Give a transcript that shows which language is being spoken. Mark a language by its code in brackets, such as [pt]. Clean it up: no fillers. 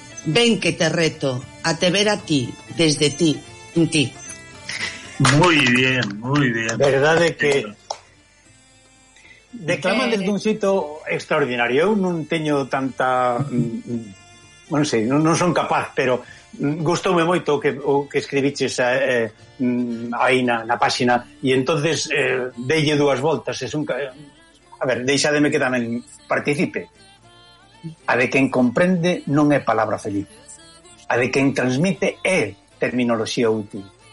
[gl] Ven que te reto a te ver a ti, desde ti, en ti. [es] Muy bien, muy bien. Verdad de que declama desde un sitio extraordinario. [gl] Eu non teño tanta, non sei, non son capaz, pero gustoume moito o que escribiches aí na páxina, e entonces deille dúas voltas. A ver, deixademe que tamén participe. A de quen comprende non é palabra feliz. A de quen transmite é terminoloxía útil.